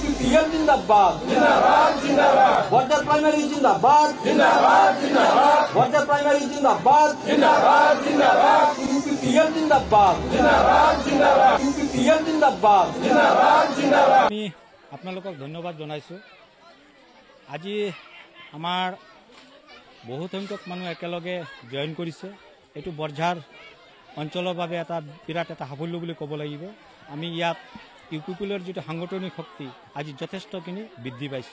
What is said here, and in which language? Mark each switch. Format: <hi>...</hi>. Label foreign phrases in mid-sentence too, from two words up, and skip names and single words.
<hi>UPPL जिंदाबाद जिंदाबाद जिंदाबाद</hi> <en>border primary</en> <hi>जिंदाबाद जिंदाबाद जिंदाबाद</hi> <en>border primary</en> <hi>जिंदाबाद जिंदाबाद जिंदाबाद UPPL जिंदाबाद जिंदाबाद जिंदाबाद UPPL जिंदाबाद जिंदाबाद जिंदाबाद</hi> <as>আমি আপোনালোকক ধন্যবাদ জনাইছো। আজি আমাৰ বহু সংখ্যক মানুহ একেলগে জয়েন কৰিছে। এইটো বৰঝাৰ অঞ্চলৰ বাবে এটা বিৰাট এটা সাফল্য বুলি ক'ব লাগিব। আমি ইয়াত UPPLৰ যিটো সাংগঠনিক শক্তি আজি যথেষ্টখিনি বৃদ্ধি পাইছে।</as>